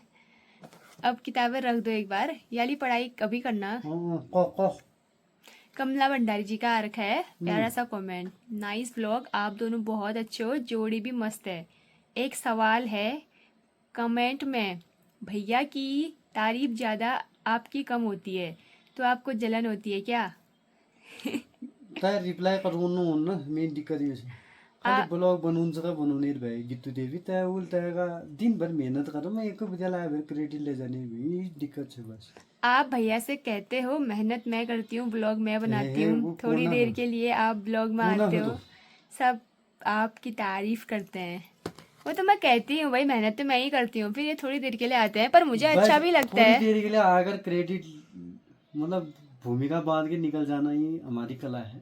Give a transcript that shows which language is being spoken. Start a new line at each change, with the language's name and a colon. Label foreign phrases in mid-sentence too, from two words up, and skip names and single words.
Hindi: अब किताबें रख दो एक बार, याली पढ़ाई कभी करना कमला भंडारी जी का आ रखा है प्यारा सा कमेंट,
English: nice vlog,
Hindi: आप दोनों बहुत अच्छे हो, जोड़ी भी मस्त है। एक सवाल है कमेंट में, भैया की तारीफ ज़्यादा आपकी कम होती है तो आपको जलन होती है क्या?
Nepali: तय रिप्लाई गर्नु हुन्न, मेन दिक्कत यो छ। खालि ब्लग बनाउनु का बनाउने भए गीतू देवी तय उल तयका दिनभर मेहनत गरेर म एक बेला आएर क्रेडिट ले जाने यही दिक्कत छ बस।
Hindi: आप भैया से कहते हो मेहनत मैं करती हूँ, ब्लॉग मैं बनाती हूँ, थोड़ी देर के लिए आप ब्लॉग में आते हो, सब आपकी तारीफ करते हैं। वो तो मैं कहती हूँ भाई मेहनत तो मैं ही करती हूँ, फिर ये थोड़ी देर के लिए आते हैं, पर मुझे अच्छा भी लगता है। थोड़ी देर के लिए आकर क्रेडिट मतलब भूमिका बांध के निकल जाना ही हमारी कला है।